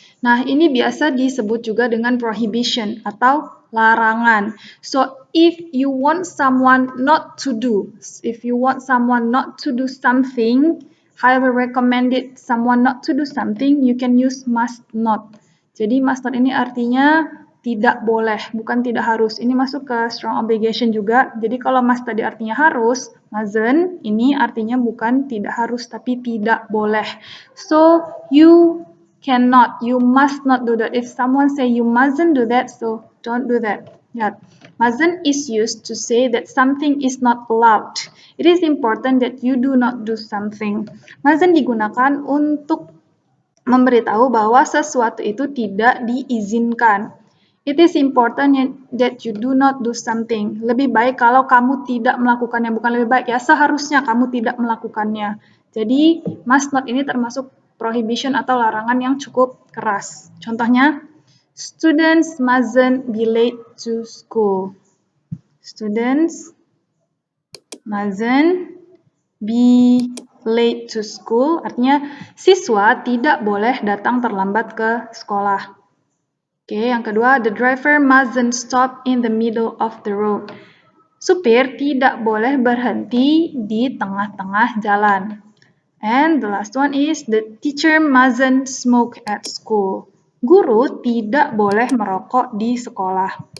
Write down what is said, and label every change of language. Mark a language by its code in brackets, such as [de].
[id] Nah, ini biasa disebut juga dengan prohibition atau larangan. [en] So, if you want someone not to do something, highly recommended someone not to do something, you can use must not. [id] Jadi must not ini artinya tidak boleh, bukan tidak harus. Ini masuk ke strong obligation juga. Jadi kalau must tadi artinya harus, mustn't ini artinya bukan tidak harus tapi tidak boleh. [en] So you cannot, you must not do that. If someone say you mustn't do that, so don't do that. Lihat, mustn't is used to say that something is not allowed. It is important that you do not do something. [id] Mustn't digunakan untuk memberitahu bahwa sesuatu itu tidak diizinkan. [en] It is important that you do not do something. [id] Lebih baik kalau kamu tidak melakukannya. Bukan lebih baik ya, seharusnya kamu tidak melakukannya. Jadi, must not ini termasuk prohibition atau larangan yang cukup keras. [en] Contohnya, students mustn't be late to school. Students mustn't be late to school, [id] artinya siswa tidak boleh datang terlambat ke sekolah. Oke, yang kedua, [en] the driver mustn't stop in the middle of the road. [id] Supir tidak boleh berhenti di tengah-tengah jalan. [en] And the last one is, the teacher mustn't smoke at school. [id] Guru tidak boleh merokok di sekolah.